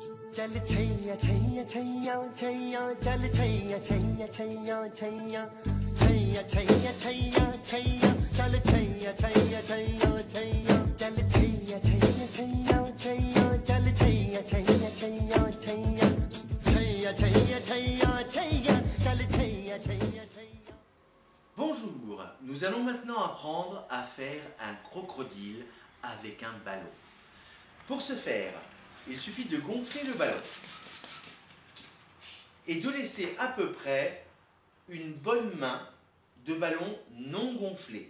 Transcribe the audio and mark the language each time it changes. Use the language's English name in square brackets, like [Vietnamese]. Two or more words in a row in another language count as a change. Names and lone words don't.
[Hindi] चल छैया छैया छैया छैया चल छैया छैया छैया छैया छैया छैया छैया छैया चल छैया छैया छैया छैया चल छैया छैया छैया छैया चल छैया छैया छैया छैया छैया छैया छैया छैया चल छैया छैया छैया. [French] Bonjour, nous allons maintenant apprendre à faire un crocodile avec un ballon. Pour ce faire, il suffit de gonfler le ballon et de laisser à peu près une bonne main de ballon non gonflé.